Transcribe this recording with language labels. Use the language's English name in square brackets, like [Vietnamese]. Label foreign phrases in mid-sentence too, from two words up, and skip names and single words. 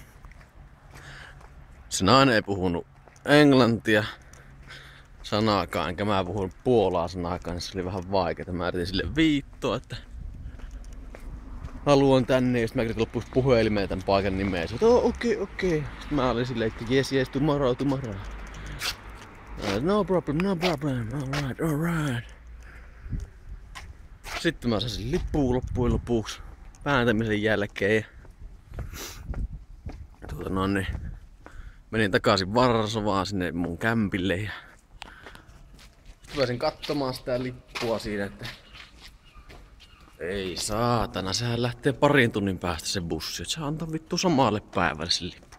[Finnish] Se nainen ei puhunut englantia sanaakaan, enkä mä puhunut puolaa sanaakaan, niin se oli vähän vaikeeta. Mä yritin sille viittoa, että haluan tänne, ja sit mä yritin lopuksi puhelimeen tän paikan nimeä. Sitten okei. Sitten mä olin silleen, että [English] yes, tomorrow. No problem, alright. [Finnish] Sitten mä sain lippuun loppujen lopuksi pääntämisen jälkeen. Niin menin takaisin Varsovaan sinne mun kämpille ja sitten pääsin katsomaan sitä lippua siinä, että ei saatana, sehän lähtee parin tunnin päästä se bussi, että se antaa vittu samalle päivälle se lippu.